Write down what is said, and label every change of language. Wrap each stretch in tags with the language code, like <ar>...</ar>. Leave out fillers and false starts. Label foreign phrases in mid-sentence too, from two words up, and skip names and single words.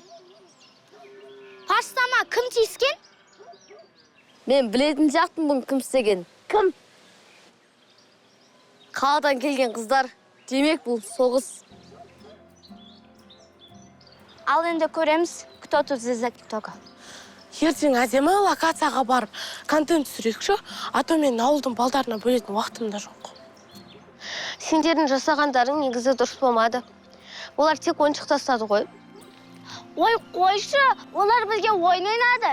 <kk>Пастама кім тиіскен? Мен білетін сияқтымын бұның кім істеген. Кім? Қаладан келген қыздар. Демек бұл соғыс. Ал енді көреміз,</kk> <ru>кто тут за ТикТока.</ru> <kk>Ертең әдемі локацияға барып, контент түсірейікші,</kk> <ru>а то</ru> <kk>мен ауылдың балдарына бөлетін уақытым да жоқ. Сендердің жасағандарың негізі дұрыс болмады. Олар тек ойыншық тастады ғой. Ой, қойшы, олар бізге ойын ойнады.</kk>